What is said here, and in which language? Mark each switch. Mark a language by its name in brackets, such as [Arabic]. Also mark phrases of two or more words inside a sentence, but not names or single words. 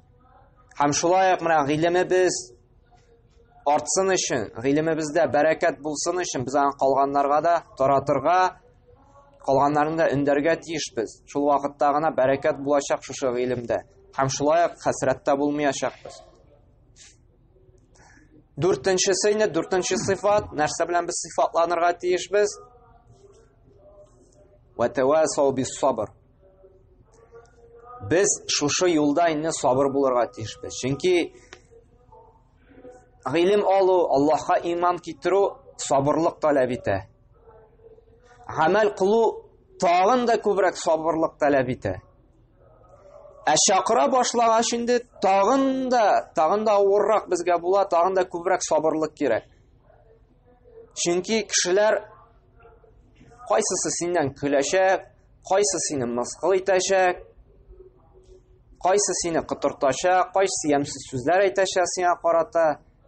[Tatar] Һәм шулай ук менә гыйлемебез артсын өчен, гыйлемебездә бәрәкәт булсын өчен без аны калганнарга да таратырга, калганнарны да өндәргә тиешбез. Шул вакытта гына бәрәкәт булачак шушы гыйлемдә. Һәм шулай ук хәсрәттә булмаячакбыз. Дүртенчесе инде, дүртенче сыйфат, нәрсә белән без сыйфатланырга тиешбез? [Arabic] وتواصوا بالصبر. [Tatar] Biz şuşu yolda inne sabır bulurga tiyişbez. Çünkü g'ilim alu, Allah'a iman kitiru sabırlık talep ite. Amel kulu tağın da kübrek sabırlık talep ite. Шақыра башлагач инде тагын да авыррак безгә була, тагын да күбрәк сабырлык кирәк. Чөнки кешеләр кайсысы синнән көләчәк, кайсы сине мыскыл итәчәк, кайсы сине кытыртачак, кайсы ямсыз сүзләр әйтәчәк сиңа карата.